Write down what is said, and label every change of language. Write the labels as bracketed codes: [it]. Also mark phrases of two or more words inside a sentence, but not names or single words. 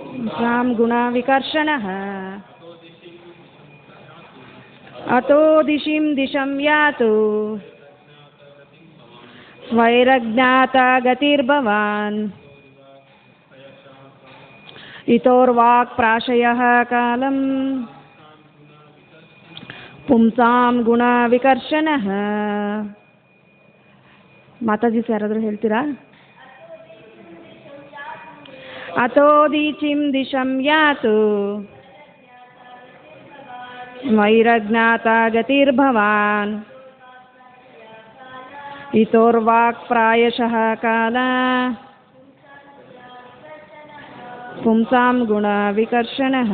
[sa] ಪುಂಸಾಂ ಗುಣವಿಕರ್ಷಣಃ ಅತೋ ದಿಶಿಂ ದಿಶಂ ಯಾತು ಸ್ವೈರಜ್ಞಾತ ಗತಿರ್ಭವಾನ್ ಇತೋರ್ವಾಕ್ ಪ್ರಾಶಯಃ ಕಾಲಂ ಪುಂಸಾಂ ಗುಣವಿಕರ್ಷಣಃ. [kn] ಮಾತಾಜಿ ಯಾರಾದರೂ ಹೇಳ್ತೀರಾ? [sa] ಅತೋ ದೀಚಿಂ ದಿಶಂ ಯಾತು ವೈರಜ್ಞಾತ ಗತಿರ್ಭವಾನ್ ಇತೋರ್ವಾಕ್ ಪ್ರಾಯಶಃ ಕಾಲ ಪುಂಸಾಂ ಗುಣ ವಿಕರ್ಷಣಃ.